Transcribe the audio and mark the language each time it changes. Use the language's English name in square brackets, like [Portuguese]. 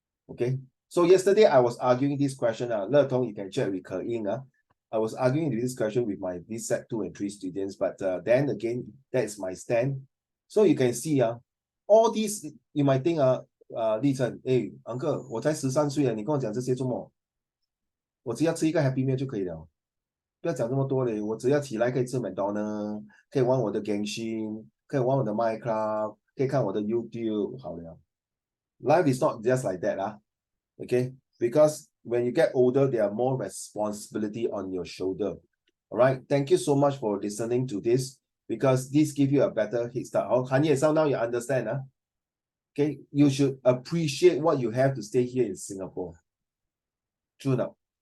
[English] Okay. So yesterday I was arguing this question. Le Tong, you can check with Ke Ying. I was arguing this question with my Sec2 and 3 students, but then again, that is my stand. So you can see, all these you might think, Li Chen, hey, uncle, [Chinese] 我才13岁了，你跟我讲这些做么？我只要吃一个 Happy Meal 就可以了，不要讲这么多嘞。我只要起来可以吃McDonald's，可以玩我的 Genshin，可以玩我的 Minecraft，可以看我的 YouTube，好了。 [English] Life is not just like that, okay? Because when you get older, there are more responsibility on your shoulder. All right. Thank you so much for listening to this, because this gives you a better head start. Han Ye, so now you understand, okay? You should appreciate what you have to stay here in Singapore. True now.